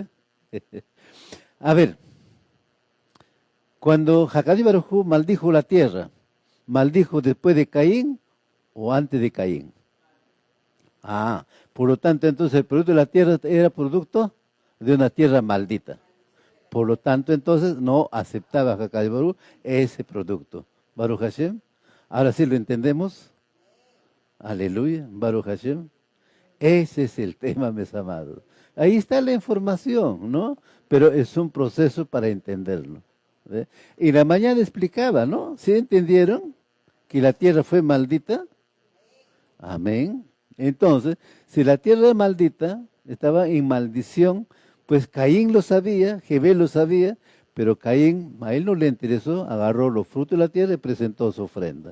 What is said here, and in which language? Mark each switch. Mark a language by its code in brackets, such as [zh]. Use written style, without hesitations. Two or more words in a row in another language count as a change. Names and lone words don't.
[es] A ver, cuando Hakadosh Baruj Hu maldijo la tierra, ¿maldijo después de Caín o antes de Caín? Por lo tanto, entonces el producto de la tierra era producto de una tierra maldita. Por lo tanto, entonces, no aceptaba Hakadosh Baruj Hu ese producto. [he] ברוך השם. [es] Ahora sí lo entendemos. [he] Aleluya. ברוך השם. [es] Ese es el tema, mis amados. Ahí está la información, ¿no? Pero es un proceso para entenderlo. ¿Ve? Y la mañana explicaba, ¿no? ¿Sí entendieron que la tierra fue maldita? Amén. Entonces, si la tierra es maldita, estaba en maldición, pues Caín lo sabía, Jebel lo sabía, pero Caín, a él no le interesó, agarró los frutos de la tierra y presentó su ofrenda.